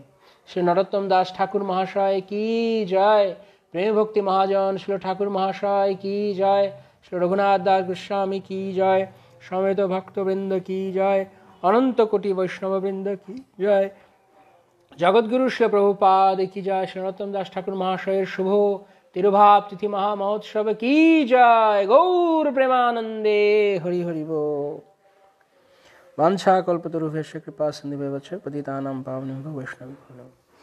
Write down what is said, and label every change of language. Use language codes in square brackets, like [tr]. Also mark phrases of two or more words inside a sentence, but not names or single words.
[bn] শ্রী নরোত্তম দাস ঠাকুর মহাশয় কি জয়, প্রেম ভক্তি মহাজন শ্রী ঠাকুর মহাশয় কি জয়, শ্রী রঘুনাথ দাস গোস্বামী কি জয়, সমেত ভক্তবৃন্দ কি জয়, অনন্ত কোটি বৈষ্ণববৃন্দ কি জয়, জগৎগুরু শ্রী প্রভুপাদ কি জয়, শ্রী নরোত্তম দাস ঠাকুর মহাশয়ের শুভ তিরুভাব তিথি মহা মহোৎসব কি জয়। গৌর প্রেমানন্দে হরি হরি बोल। [sa] वाञ्छा कल्पतरुभ्यश्च कृपा सिन्धुभ्यश्च पतितानां पावनेभ्यो वैष्णवेभ्यो नमः।